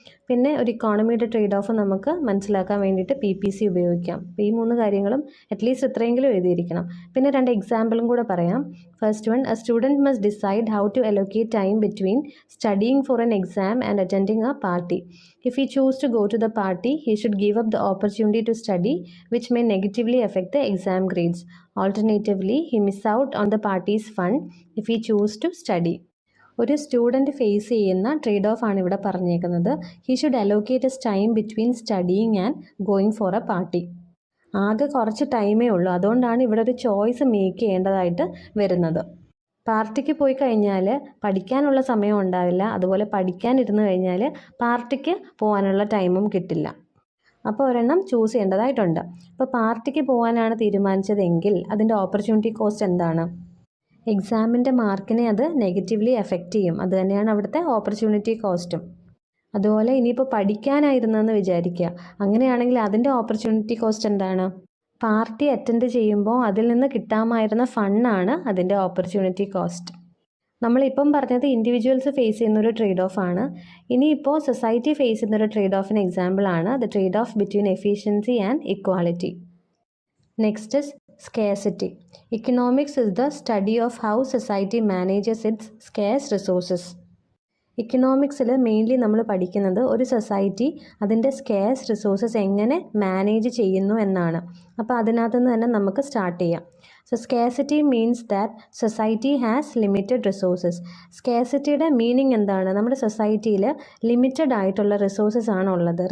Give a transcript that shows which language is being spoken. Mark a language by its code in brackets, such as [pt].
[ml] പിന്നെ ഒരു ഇക്കോണമിയുടെ trade off നമുക്ക് മനസ്സിലാക്കാൻ വേണ്ടിയിട്ട് PPC ഉപയോഗിക്കാം. അപ്പോൾ ഈ 3 കാര്യങ്ങളും അറ്റ്ലീസ്റ്റ് ഇത്രയെങ്കിലും എഴുതിയിരിക്കണം. പിന്നെ 2 എക്സാമ്പിളും കൂടെ പറയാം. [en] First one, a student must decide how to allocate time between studying for an exam and attending a party. If he choose to go to the party, he should give up the opportunity to study, which may negatively affect the exam grades. Alternatively, he miss out on the party's fund if he choose to study. [ml] ഒരു student face ചെയ്യുന്ന trade off ആണ് ഇവിടെ പറഞ്ഞേക്കുന്നത്. [en] He should allocate his time between studying and going for a party. [ml] ആകെ കുറച്ച് ടൈമേ ഉള്ളൂ, അതുകൊണ്ടാണ് ഇവിടെ ഒരു ചോയ്സ് മേക്ക് ചെയ്യേണ്ടതായിട്ട് വരുന്നത്. പാർട്ടിക്ക് പോയി കഴിഞ്ഞാൽ പഠിക്കാനുള്ള സമയം ഉണ്ടാവില്ല, അതുപോലെ പഠിക്കാനിരുന്ന് കഴിഞ്ഞാൽ പാർട്ടിക്ക് പോകാനുള്ള ടൈമും കിട്ടില്ല. അപ്പോൾ ഒരെണ്ണം ചൂസ് ചെയ്യേണ്ടതായിട്ടുണ്ട്. അപ്പോൾ പാർട്ടിക്ക് പോകാനാണ് തീരുമാനിച്ചതെങ്കിൽ അതിൻ്റെ ഓപ്പർച്യൂണിറ്റി കോസ്റ്റ് എന്താണ്? എക്സാമിൻ്റെ മാർക്കിനെ അത് നെഗറ്റീവ്ലി എഫക്റ്റ് ചെയ്യും. അത് തന്നെയാണ് അവിടുത്തെ ഓപ്പർച്യൂണിറ്റി കോസ്റ്റും. അതുപോലെ ഇനിയിപ്പോൾ പഠിക്കാനായിരുന്നെന്ന് വിചാരിക്കുക, അങ്ങനെയാണെങ്കിൽ അതിൻ്റെ ഓപ്പർച്യൂണിറ്റി കോസ്റ്റ് എന്താണ്? പാർട്ടി അറ്റൻഡ് ചെയ്യുമ്പോൾ അതിൽ നിന്ന് കിട്ടാമായിരുന്ന ഫണ്ടാണ് അതിൻ്റെ ഓപ്പർച്യൂണിറ്റി കോസ്റ്റ്. നമ്മളിപ്പം പറഞ്ഞത് ഇൻഡിവിജ്വൽസ് ഫേസ് ചെയ്യുന്നൊരു ട്രേഡ് ഓഫ് ആണ്. ഇനിയിപ്പോൾ സൊസൈറ്റി ഫേസ് ചെയ്യുന്നൊരു ട്രേഡ് ഓഫിന് എക്സാമ്പിളാണ് [en] The trade off between efficiency and equality. Next is scarcity. Economics is the study of how society manages its scarce resources. [ml] ഇക്കണോമിക്സിൽ mainly നമ്മൾ പഠിക്കുന്നത് ഒരു സൊസൈറ്റി അതിൻ്റെ സ്കേഴ്സ് റിസോഴ്സസ് എങ്ങനെ മാനേജ് ചെയ്യുന്നു എന്നാണ്. അപ്പോൾ അതിനകത്ത് നിന്ന് തന്നെ നമുക്ക് സ്റ്റാർട്ട് ചെയ്യാം. [en] So scarcity means that society has limited resources. [ml] സ്കേഴ്സിറ്റിയുടെ meaning എന്താണ്? നമ്മുടെ സൊസൈറ്റിയിൽ ലിമിറ്റഡ് ആയിട്ടുള്ള റിസോഴ്സസ് ആണ് ഉള്ളത്.